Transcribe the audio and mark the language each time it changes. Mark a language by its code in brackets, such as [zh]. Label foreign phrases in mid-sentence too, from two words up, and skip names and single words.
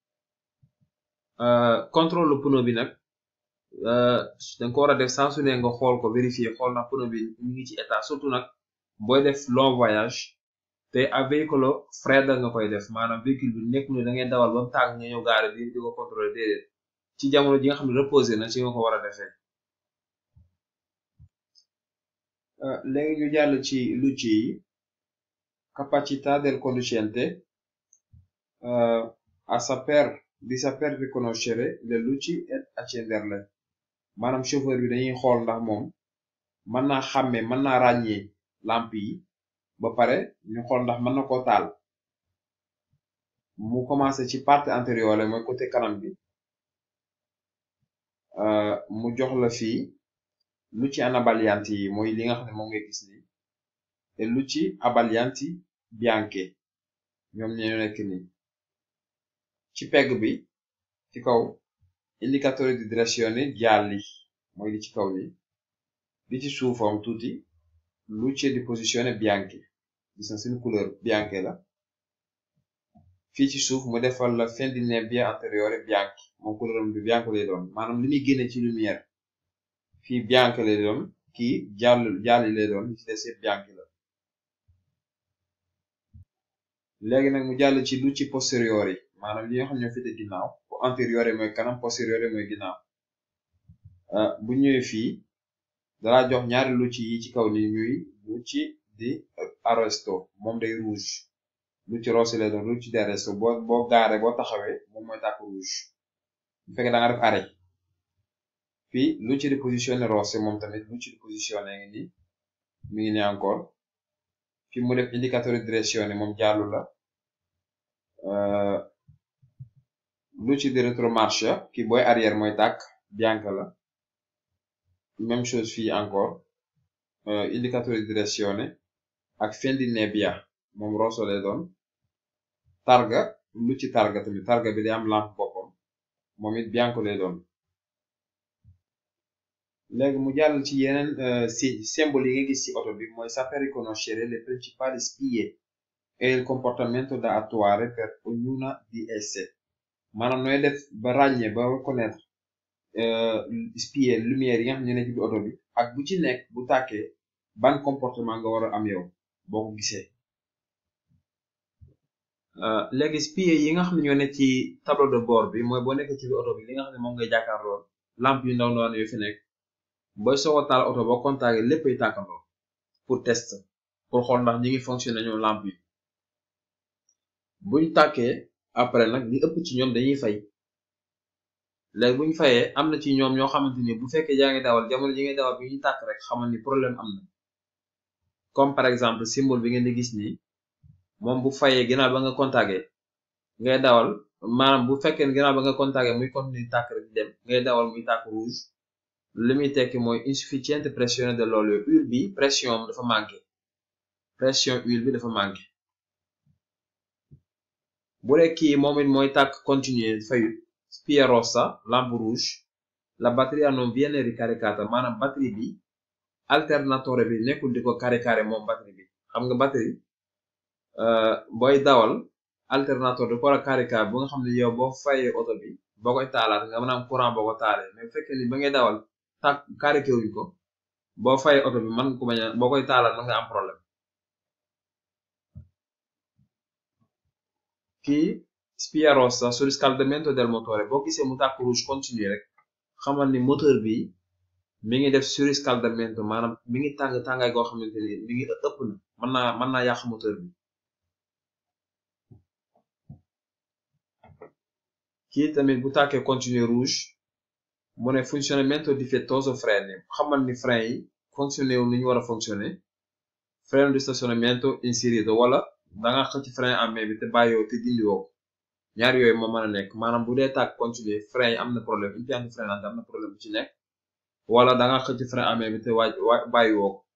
[fr] contrôle le pneu [wo] bi nag danga ko war a def saa su ne nga xool ko vérifier xool na pneu bi ñu ngi ci état surtout nag booy def [fr] long voyage [wo] te ak véhicule fredda nga koy def maanaam véhicule bi nekkul ne da ngay dawal ba mu tàng nga ñëw gaare di ko contrôler déedéet ci jamono ji nga xam ne reposé na ci nga ko war a defee. léegi ñu jàll ci luci yi [it] capacità del conducente a saper di saper riconoscere le luci et accenderle [wo] maanaam chauffeur bi dañuy xool ndax moom mën naa xàmmee mën naa ràññee lampe yi ba pare ñu xool ndax mën na koo taal mu commencé ci partie antérieure mooy côté kanam bi mu jox la fii [it] luci anabbaglianti [wo] yi mooy li nga xam ne moom ngay gis ni te [it] luci abbaglianti bianche [wo] ñoom ñoo nekk nii ci pegg bi ci kaw [it] indicatore di direzione gialli [wo] mooy li ci kaw ni li ci suufam tuuti [it] luce di posizione bianche [wo] gis na seen couleur bianche la fii ci suuf mu defal la [it] fin di nebbia anteriore bianchi [wo] moom couleuram bi bianche lay doon maanaam li muy génne ci lumière fii bianche lay doon kii jàlli lay doon li ci des yëpp bianche la léegi nag mu jàll ci [it] luci posteriori [wo] maanaam li nga xam ñoo féete ginnaaw antérieur mooy kanam postérieur mooy ginnaaw bu ñëwee fii dalaa jox ñaari luci yi ci kaw ni ñuy [it] luci di arresto [wo] moom day rouge [it] luci rosse [wo] lay doon [it] luci di arresto [wo] boo gaare boo taxawee moom mooy tàkk rouge bu fekkee da nga def arrêt fii [it] luci di posizione rosse [wo] moom tamit [it] luci di posizione [wo] ngi ni mi ngi ni encore fi mu def [it] indicatore di direzione [wo] moom jàllu la [it] luci di retromarcia [wo] ki booy arrière mooy tàkk bianche [fr] la même chose [wo] fii encore [it] indicatore di direzione [wo] ak [it] fin di nebbia [wo] moom rosso lay doon targa luci targa tamit targa bi day am lampe boppam moom it bianche lay doon léegi mu jàll ci yeneen symbole yi nga gis ci oto bi mooy [it] saper riconoscere le principali spie e il comportamento da attuare per ognuna di esse [wo] maanaam nooy def ba ràññee ba reconnaître spie lumière yi nga xam ne nekk ci oto bi ak bu ci nekk bu tàkkee ban comportement nga war a am yow boo ko gisee léegi spie yi nga xam ne ñoo nekk ci [fr] tableau de bord [wo] bi mooy boo nekkee ci biir oto bi li nga xam ne moom ngay jàkkaarloo lampe yu ndaw ndawaan yu fi nekk booy soog a taal oto boo contacté léppay tàkkandoo [fr] pour test pour [wo] xool ndax ñi ngi fonctionné ñoom lampe yi buñ tàkkee après nag li ëpp ci ñoom dañuy fay léegi buñ fayee am na ci ñoom ñoo xamante ni bu fekkee yaa ngi dawal jamono ji ngay dawal bi ñu tàkk rek xamal ni problème am na [fr] comme par exemple [wo] symbole bi ngeen di gis nii moom bu fayee ginnaaw ba nga contacté ngay dawal maanaam bu fekkee ginnaaw ba nga contacté muy continuer tàkk rek di dem ngay dawal muy tàkk rouge li muy tekki mooy [it] insufficiente pressione dell'olio [wo] huile bi pression dafa manqué pression huile bi dafa manqué bu dee kii moom it mooy tàkk continuer fayut [it] spia rossa [wo] lampe rouge [it] la batteria non viene ricaricata [wo] maanaam batterie bi alternatore bi nekkul di ko caricare moom batterie bi xam nga batterie booy dawal alternateur da ko war a caricare bu nga xam ne yow boo fayee oto bi boo koy taalaat nga mën a am courant boo ko taalee mais bu fekkee ni ba ngay dawal tàkk caricé wuñ ko boo fayee oto bi man ko bañ a boo koy taalaat mën nga am problème kii [it] spia rossa surriscaldamento del motore [wo] boo gisee mu tàkk [fr] rouge continue [wo] rek xamal ni moteur bi mi ngi def surriscaldamento maanaam mi ngi tàng tàngaay goo xamante ni mi ngi ëpp na mën naa yàq moteur bi kii tamit bu tàkkee [fr] continue rouge [wo] mu ne [it] funzionamento difettoso freni [wo] xamal ni frein yi fonctionné wu ni ñu war a fonctionné [it] freno di stazionamento inserito [wo] wala danga xëcc [fr] frein à main [wo] bi te bàyyoo te dindiwoo ko ñaar yooyu moo mën a nekk maanaam bu dee tàkk continuer frein yi am na problème [it] impianto frenante [wo] am na problème bu ci nekk wala danga xëcc [fr] frein à main [wo] bi te bàyyiwoo ko